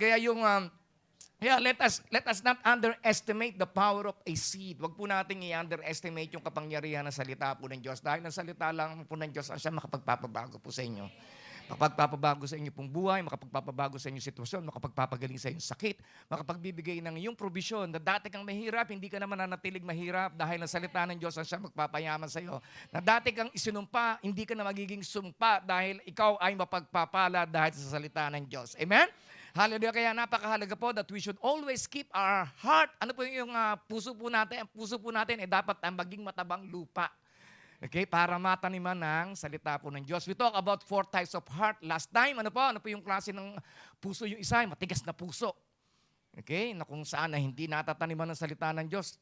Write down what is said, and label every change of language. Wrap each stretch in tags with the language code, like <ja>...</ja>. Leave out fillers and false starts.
<tl>Kaya yung,</tl> <en>let us not underestimate the power of a seed.</en> <tl>Huwag po natin i-underestimate yung kapangyarihan ng salita po ng Diyos. Dahil ang salita lang po ng Diyos ang siya makapagpapabago po sa inyo. makapagpapabago sa inyo pong buhay, makapagpapabago sa inyong sitwasyon, makapagpapagaling sa inyong sakit, makapagbibigay ng iyong probisyon na dati kang mahirap, hindi ka naman nanatilig mahirap dahil ang salita ng Diyos ang siya magpapayaman sa iyo. Na dati kang isinumpa, hindi ka na magiging sumpa dahil ikaw ay mapagpapala dahil sa salita ng Diyos. Amen? Hallelujah. Kaya napakahalaga po</tl> <en>that we should always keep our heart.</en> <tl>Ano po yung puso po natin? Ang puso po natin ay dapat maging matabang lupa. Okay, para mataniman ng salita po ng Diyos.</tl> <en>We talk about 4 types of heart last time.</en> <tl>Ano po yung klase ng puso? Yung isa ay matigas na puso. Okay, na kung saan na hindi natataniman ng salita ng Diyos.</tl>